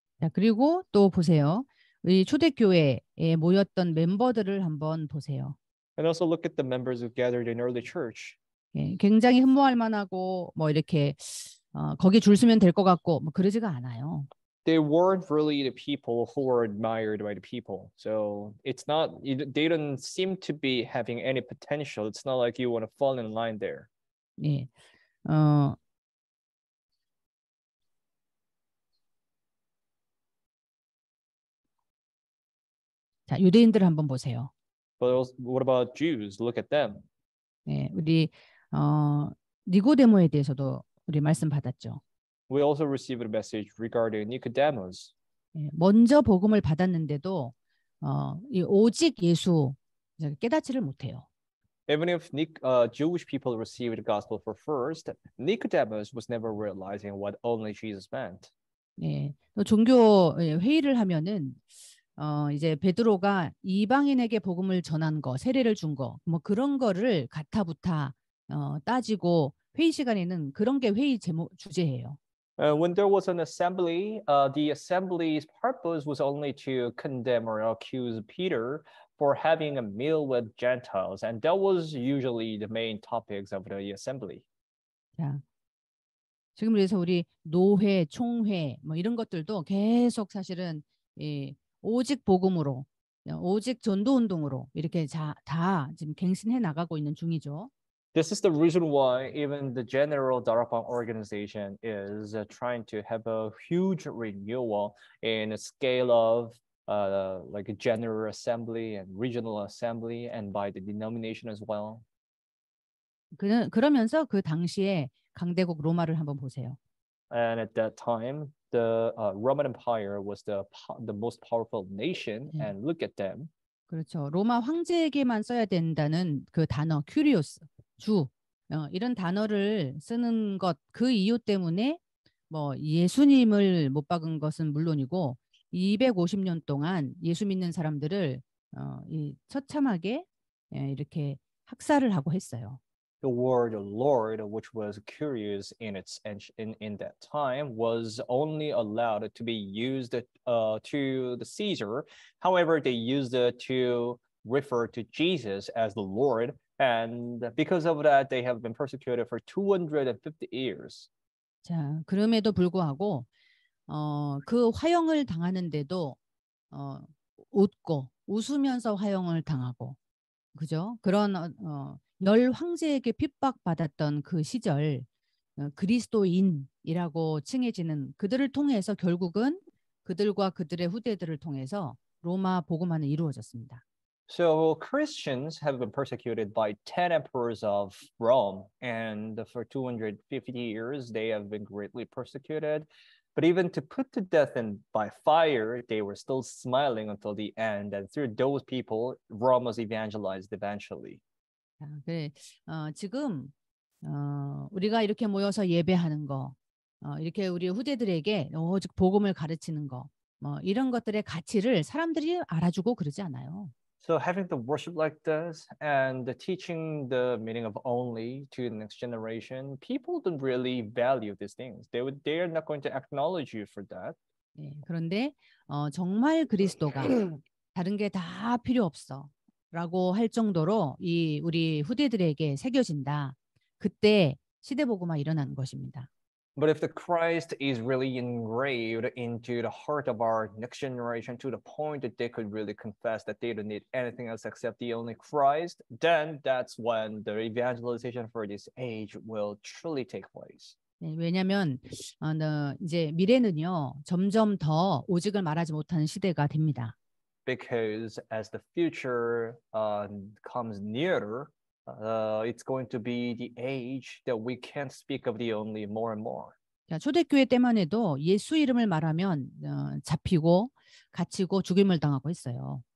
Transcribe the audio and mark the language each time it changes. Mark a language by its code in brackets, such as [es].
[ko] 자, 그리고 또 보세요. 이 초대교회에 모였던 멤버들을 한번 보세요. [en] And also look at the members who gathered in early church. [ko] 굉장히 흠모할 만하고 뭐 이렇게 거기 줄 서면 될 것 같고 뭐 그러지가 않아요. [en] they weren't really the people who were admired by the people. So it's not, they don't seem to be having any potential. It's not like you want to fall in line there. [ko] 예. 자, 유대인들 한번 보세요. [en] But what about Jews? Look at them. [ko] 예, 우리 니고데모에 대해서도 우리 말씀 받았죠. [en] We also received a message regarding Nicodemus. [ko] 예, 먼저 복음을 받았는데도 이 오직 예수 깨닫지를 못해요. [en] Even if Jewish people received the gospel for first, Nicodemus was never realizing what only Jesus meant. [ko] 예, 또 종교 회의를 하면은 이제 베드로가 이방인에게 복음을 전한 거, 세례를 준 거, 뭐 그런 거를 가타부타 따지고 회의 시간에는 그런 게 회의 주제예요. [en] When there was an assembly, the assembly's purpose was only to condemn or accuse Peter for having a meal with Gentiles, and that was usually the main topics of the assembly. [ko] 자, 지금 그래서 우리 노회, 총회 뭐 이런 것들도 계속 사실은 오직 복음으로, 오직 전도 운동으로 이렇게 다 지금 갱신해 나가고 있는 중이죠. [en] This is the reason why even the General Darapang organization is trying to have a huge renewal in a scale of like a general assembly and regional assembly and by the denomination as well. [ko] 그러면서 그 당시에 강대국 로마를 한번 보세요. [en] And at that time, the Roman Empire was the most powerful nation, and look at them. [ko] 그렇죠. 로마 황제에게만 써야 된다는 그 단어 큐리오스, 주 이런 단어를 쓰는 것 그 이유 때문에 뭐 예수님을 못 박은 것은 물론이고 250년 동안 예수 믿는 사람들을 이 처참하게 이렇게 학살을 하고 했어요. [en] The word Lord, which was curious in in that time, was only allowed to be used to the Caesar. However, they used it to refer to Jesus as the Lord, and because of that, they have been persecuted for 250 years. [ko] 자, 그럼에도 불구하고 그 화형을 당하는데도 웃고 웃으면서 화형을 당하고, 그죠? 그런 열 황제에게 핍박받았던 그 시절 그리스도인이라고 칭해지는 그들을 통해서 결국은 그들과 그들의 후대들을 통해서 로마 복음화는 이루어졌습니다. [en] So Christians have been persecuted by 10 emperors of Rome, and for 250 years they have been greatly persecuted. But even to put to death and by fire, they were still smiling until the end. And through those people, Rome was evangelized eventually. [ko] 자, 지금 우리가 이렇게 모여서 예배하는 거, 이렇게 우리 후대들에게 오직 복음을 가르치는 거, 뭐 이런 것들의 가치를 사람들이 알아주고 그러지 않아요. [en] So having the worship like this and the teaching the meaning of only to the next generation, people don't really value these things. They are not going to acknowledge you for that. [ko] 네, 그런데 정말 그리스도가 다른 게 다 필요 없어라고 할 정도로 이 우리 후대들에게 새겨진다. 그때 시대복음화 일어나는 것입니다. [en] But if the Christ is really engraved into the heart of our next generation to the point that they could really confess that they don't need anything else except the only Christ, then that's when the evangelization for this age will truly take place. [ko] 네, 왜냐하면 이제 미래는요 점점 더 오직을 말하지 못하는 시대가 됩니다. [en] Because as the future comes nearer, it's going to be the age that we can't speak of the only more and more. [ko] 자, 초대교회 때만 해도 예수 이름을 말하면 잡히고 갇히고 죽임을 당하고 했어요.